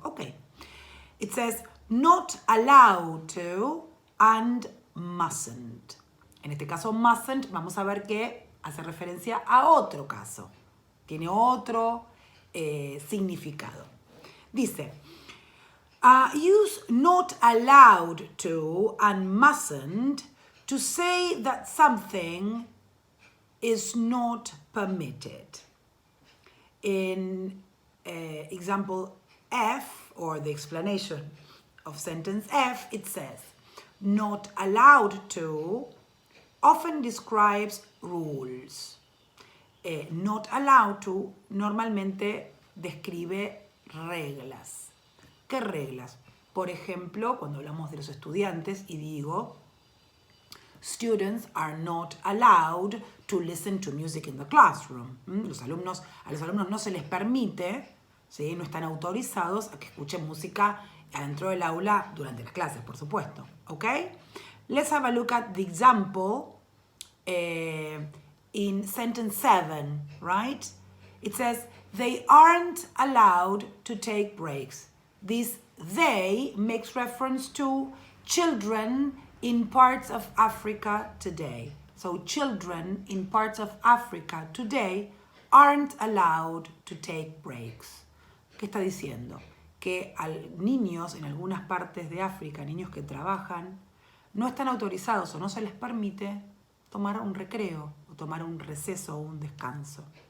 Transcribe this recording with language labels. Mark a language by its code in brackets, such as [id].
[en] Okay. It says not allowed to and mustn't. [es] En este caso mustn't, vamos a ver que hace referencia a otro caso. Tiene otro significado. Dice, [en] use not allowed to and mustn't to say that something is not permitted. In example F, or the explanation of sentence F, it says, not allowed to often describes rules. Not allowed to [es] normalmente describe reglas. ¿Qué reglas? Por ejemplo, cuando hablamos de los estudiantes y digo, [en] students are not allowed to listen to music in the classroom. [es] A los alumnos no se les permite, ¿sí? No están autorizados a que escuchen música adentro del aula durante las clases, por supuesto. [en] Okay? Let's have a look at the example in sentence 7, right? It says, they aren't allowed to take breaks. This they makes reference to children in parts of Africa today. So children in parts of Africa today aren't allowed to take breaks. [es] ¿Qué está diciendo? Que niños en algunas partes de África, niños que trabajan, no están autorizados o no se les permite tomar un recreo o tomar un receso o un descanso.